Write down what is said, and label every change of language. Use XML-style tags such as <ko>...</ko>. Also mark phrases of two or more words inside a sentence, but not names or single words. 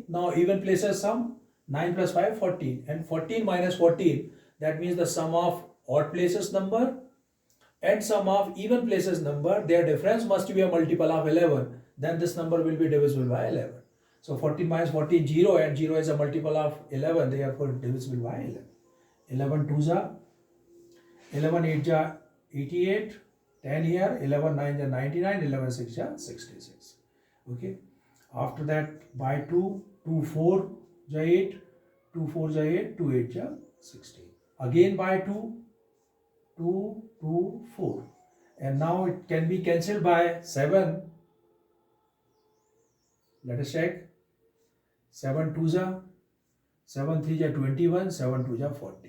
<en>Now even places sum 9 plus 5, 14. And 14 minus 14, that means the sum of odd places number and sum of even places number, their difference must be a multiple of 11. Then this number will be divisible by 11. So 14 minus 14, 0, and 0 is a multiple of 11, therefore divisible by 11. 11 2s are 11 8 ja 88, 10 here, 11 9 ja 99, 11 6 ja 66. Okay. After that by 2, 2 4 ja 8, 2 4 ja 8, 2 8 ja 16. Again by 2, 2 2 4. And now it can be cancelled by 7. Let us check. 7 2s are 7 3 ja 21, 7 2 ja 14.</en>